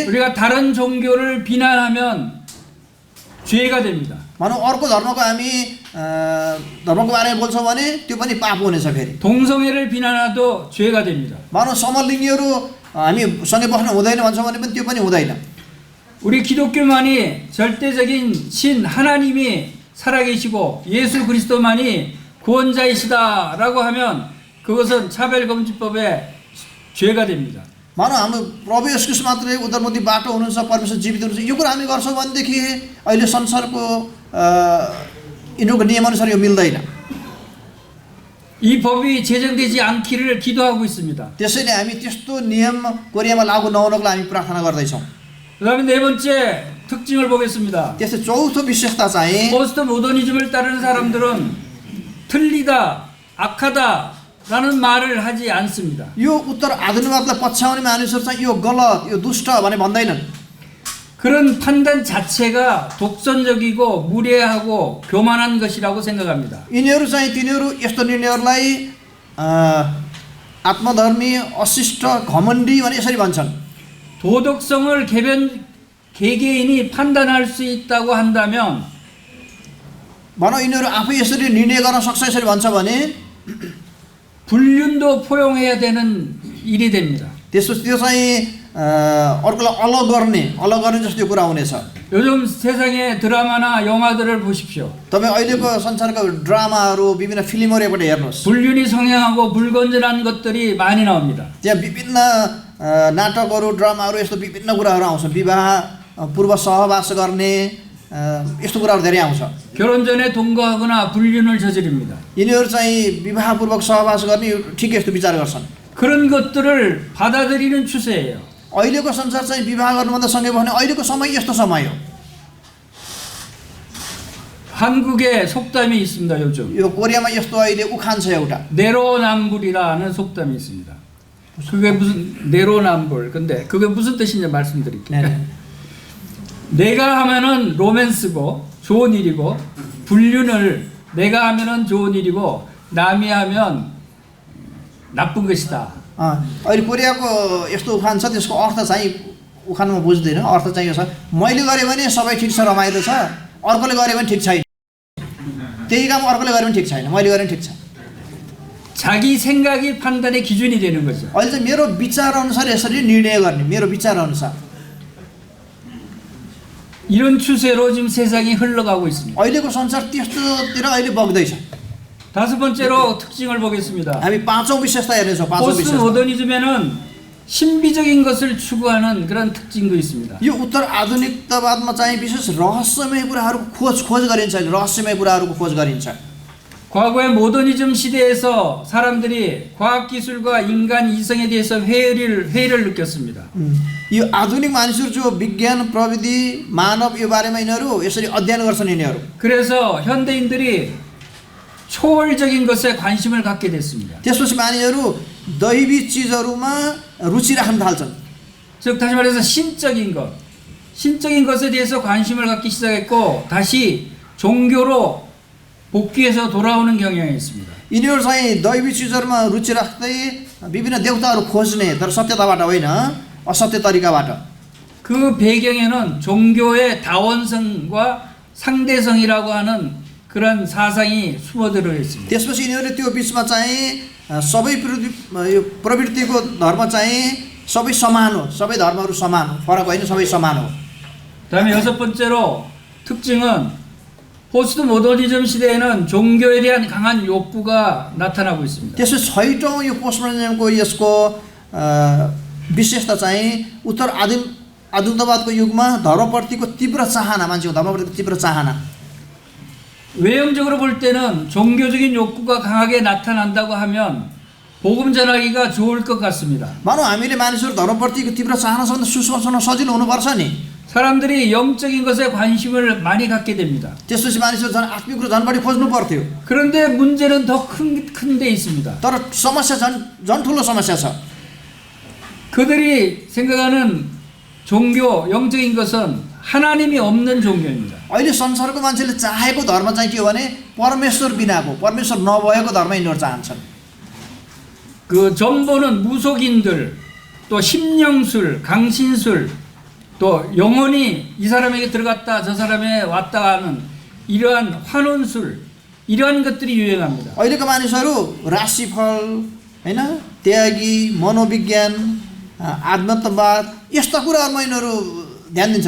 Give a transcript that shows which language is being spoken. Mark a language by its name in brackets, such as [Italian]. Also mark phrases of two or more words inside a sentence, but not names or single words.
[Korean] 우리가 다른 종교를 비난하면 죄가 됩니다. [Nepali] भनौँ अर्को धर्मको हामी धर्मको बारेमा बोल्छौँ भने त्यो पनि पाप हुनेछ फेरि [Korean] 동성애를 비난해도 죄가 됩니다. [Nepali] भनौँ समलिङ्गीहरू हामी सँगै बस्नु हुँदैन भन्छौँ भने पनि त्यो पनि हुँदैन [Korean] 우리 기독교만이 절대적인 신 하나님이 살아계시고 예수 그리스도만이 구원자이시다라고 하면 그것은 차별금지법에 죄가 됩니다. [Nepali] भनौँ हाम्रो प्रभु येशू ख्रीष्ट मात्रै उद्धारमुक्ति बाटो हुनुहुन्छ परमेश्वर जीवित हुनुहुन्छ यो कुरा हामी गर्छौँ भनेदेखि अहिले संसारको यिनीहरूको नियमअनुसार यो मिल्दैन [Korean] 이 법이 제정되지 않기를 기도하고 있습니다. [Nepali] त्यसैले हामी त्यस्तो नियम कोरियामा लागू नहुनको लागि हामी प्रार्थना गर्दैछौँ [Korean] 그다음에 네 번째 특징을 보겠습니다. [Nepali] त्यस्तै चौथो विशेषता चाहिँ [Korean] 포스트 모더니즘을 따르는 사람들은 틀리다, 악하다라는 말을 하지 않습니다. [Nepali] यो उत्तर आधुनिकवादलाई पछ्याउने मानिसहरू चाहिँ यो गलत यो दुष्ट भने भन्दैनन् [Korean] 그런 판단 자체가 독선적이고 무례하고 교만한 것이라고 생각합니다. [Nepali] यिनीहरू चाहिँ तिनीहरू यस्तो निर्णयहरूलाई आत्मधर्मी अशिष्ट घमण्डी भने यसरी भन्छन् [Korean] 도덕성을 개개인이 판단할 수 있다고 한다면 [Nepali] भनौँ यिनीहरू आफै यसरी निर्णय गर्न सक्छ यसरी भन्छ भने [Korean] 불륜도 포용해야 되는 일이 됩니다. [Nepali] त्यसपछि त्यो चाहिँ अर्कोलाई अलग गर्ने जस्तो कुरा हुनेछ [Korean] 요즘 세상의 드라마나 영화들을 보십시오. [Nepali] तपाईँ अहिलेको संसारको ड्रामाहरू विभिन्न फिल्महरू एकपल्ट हेर्नुहोस् [Korean] 불륜이 성행하고 불건전한 것들이 많이 나옵니다. [Nepali] त्यहाँ विभिन्न नाटकहरू ड्रामाहरू यस्तो विभिन्न कुराहरू आउँछ विवाह पूर्व सहवास गर्ने यस्तो कुराहरू धेरै आउँछ [Korean] 결혼 전에 동거하거나 불륜을 저지릅니다. [Nepali] यिनीहरू चाहिँ विवाहपूर्वक सहवास गर्ने ठिक यस्तो विचार गर्छन् [Korean] 그런 것들을 받아들이는 추세예요. [Nepali] अहिलेको संसार चाहिँ विवाह गर्नुभन्दा सँगै भने अहिलेको समय यस्तो समय हो [Korean] 한국에 속담이 있습니다. 요즘 [Nepali] यो कोरियामा यस्तो अहिले उखान छ एउटा [Korean] 내로남불이라는 속담이 있습니다. 그게 무슨 내로남불 근데 그게 무슨 뜻인지 말씀드릴게요. 네네. 내가 하면은 로맨스고 좋은 일이고 불륜을 내가 하면은 좋은 일이고 남이 하면 나쁜 것이다. [Nepali] अहिले कोरियाको यस्तो उखान छ त्यसको अर्थ चाहिँ उखानमा बुझ्दैन अर्थ चाहिँ यो छ मैले गरेँ भने सबै ठिक छ रमाइलो छ अर्कोले गरे भने ठिक छैन त्यही काम अर्कोले गरे पनि ठिक छैन मैले गरे पनि ठिक छ [Korean] 자기 생각이 판단의 기준이 되는 거죠. [Nepali] अहिले चाहिँ मेरो विचार अनुसार यसरी निर्णय गर्ने मेरो विचार अनुसार [Korean] 이런 추세로 지금 세상이 흘러가고 있습니다. [Nepali] अहिलेको संसार त्यस्तोतिर अहिले बग्दैछ [Korean] 다섯 번째로 특징을 보겠습니다. [Nepali] हामी पाँचौं विशेषता हेर्नेछौँ पाँचौं [Korean] 포스트 [Nepali] विशेषता [Korean] 모더니즘에는 신비적인 것을 추구하는 그런 특징도 있습니다. [Nepali] यो उत्तर आधुनिकतावादमा चाहिँ विशेष रहस्यमय कुराहरूको खोज गरिन्छ रहस्यमय कुराहरूको खोज गरिन्छ [Korean] 과거의 모더니즘 시대에서 사람들이 과학기술과 인간 이성에 대해서 회의를 느꼈습니다. [Nepali] यो आधुनिक मानिसहरू जो विज्ञान प्रविधि मानव यो बारेमा यिनीहरू यसरी अध्ययन गर्छन् यिनीहरू [Korean] 그래서 현대인들이 초월적인 것에 관심을 갖게 됐습니다. [Nepali] त्यसपछि मानिसहरू दैवी चिजहरूमा रुचि राख्न थाल्छन् [Korean] 즉 다시 말해서 신적인 것에 대해서 관심을 갖기 시작했고 다시 종교로 복귀해서 돌아오는 경향이 있습니다. [Nepali] यिनीहरू चाहिँ दैवी चिजहरूमा रुचि राख्दै विभिन्न देवताहरू खोज्ने तर सत्यताबाट होइन असत्य तरिकाबाट [Korean] 그 배경에는 종교의 다원성과 상대성이라고 하는 그런 사상이 숨어들어 있습니다. [Nepali] त्यसपछि यिनीहरूले त्यो बिचमा चाहिँ सबै यो प्रवृत्तिको धर्म चाहिँ सबै समान हो सबै धर्महरू समान हो फरक होइन सबै समान हो [Korean] 다음에 여섯 번째로 특징은 포스트 모더니즘 시대에는 종교에 대한 강한 욕구가 나타나고 있습니다. [Nepali] त्यसपछि छैटौँ यो पोस्टमोडर्निजमको यसको विशेषता चाहिँ उत्तर आधुनिकतावादको युगमा धर्मप्रतिको तीव्र चाहना मान्छेको धर्मप्रतिको तीव्र चाहना [Korean] 외형적으로 볼 때는 종교적인 욕구가 강하게 나타난다고 하면 복음 전하기가 좋을 것 같습니다. [Nepali] मानौ हामीले मानिसहरू धर्मप्रतिको तीव्र चाहना छ भने सुसमाचार सजिलो हुनुपर्छ नि। [Korean] 사람들이 영적인 것에 관심을 많이 갖게 됩니다. [Nepali] त्यसपछि मानिसहरू झन् आत्मिक कुरो झन् बढी खोज्नु पर्थ्यो। [Korean] 그런데 문제는 더 큰 데 있습니다. [Nepali] तर समस्या झन् ठुलो समस्या छ। [Korean] 그들이 생각하는 종교, 영적인 것은 하나님이 없는 종교입니다. [Nepali] अहिले संसारको मान्छेले चाहेको धर्म चाहिँ के हो भने परमेश्वर बिनाको, परमेश्वर नभएको धर्म यिनीहरू चाहन्छन्। [Korean] 그 전보는 무속인들, 또 심령술, 강신술, 또 영혼이 이 사람에게 들어갔다 저 사람에 왔다 하는 이러한 환혼술, 이러한 것들이 유행합니다. [Nepali] अहिलेको मानिसहरू राशिफल हैन, त्यागी, मनोविज्ञान, आध्यात्मवाद यस्ता कुराहरूमा यिनीहरू ध्यान दिन्छन्।